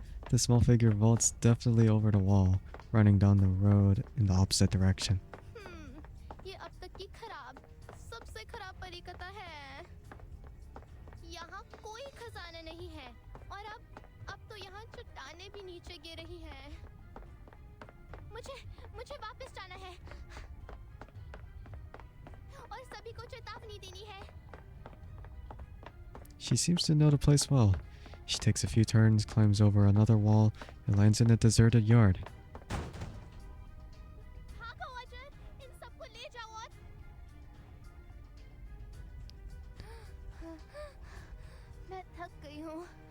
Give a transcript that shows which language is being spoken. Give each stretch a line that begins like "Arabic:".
English: The small figure vaults definitely over the wall, running down the road in the opposite direction.
Hindi: ये अब तक की खराब, सबसे खराब परिकथा है। यहाँ कोई खजाना नहीं है, और अब तो यहाँ चट्टानें भी नीचे गिर रही हैं। मुझे वापस जाना है, और सभी को चेतावनी देनी है।
English: She seems to know the place well. She takes a few turns, climbs over another wall, and lands in a deserted yard.
Hindi: भागो अजर, इन सबको ले जाओ और मैं थक गई हूँ।